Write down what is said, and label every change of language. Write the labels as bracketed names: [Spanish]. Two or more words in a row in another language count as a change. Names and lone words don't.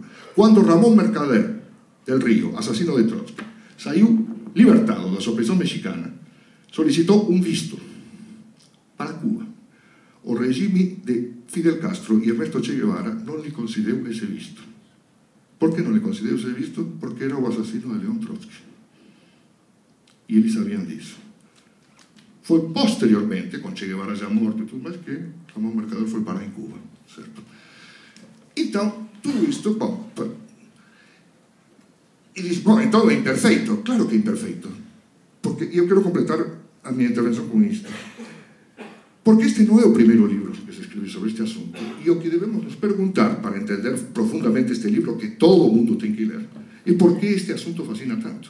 [Galician] Cando Ramón Mercader del Río, asasino de Trotsky, saiu libertado da opresión mexicana, solicitou un visto para Cuba. O regime de Fidel Castro e Ernesto Che Guevara non lhe concedeu ese visto. Por que non le concedeu ese visto? Porque era o asasino de León Trotsky. [Portuguese] E eles sabían disso. Foi posteriormente, con Che Guevara já morto e tudo mais, que Ramón Mercader foi parar em Cuba, certo? Então, tudo isto, bom, e diz, bom, então é imperfeito. Claro que é imperfeito, porque eu quero completar a minha intervenção com isto, porque este não é o primeiro livro que se escreve sobre este assunto, e o que devemos nos perguntar para entender profundamente este livro, que todo o mundo tem que ler, é por que este assunto fascina tanto.